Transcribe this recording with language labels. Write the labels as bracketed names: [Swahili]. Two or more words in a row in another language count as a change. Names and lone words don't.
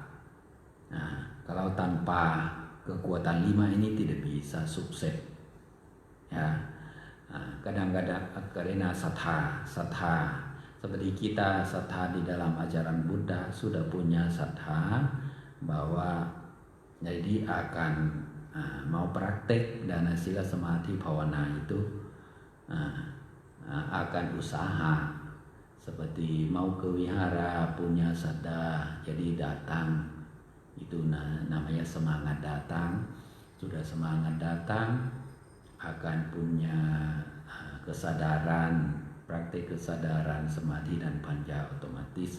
[Indonesian] Kalau tanpa kekuatan 5 ini tidak bisa sukses. Ya, kadang-kadang karena sattha seperti kita sattha di dalam ajaran Buddha sudah punya sattha bahwa jadi akan mau praktek [Pali] dana sila samadhi bhavana [Indonesian] itu akan usaha seperti mau ke wihara punya saddha, jadi datang itu namanya semangat datang. Sudah semangat datang akan punya kesadaran, praktik kesadaran samadhi dan panya otomatis.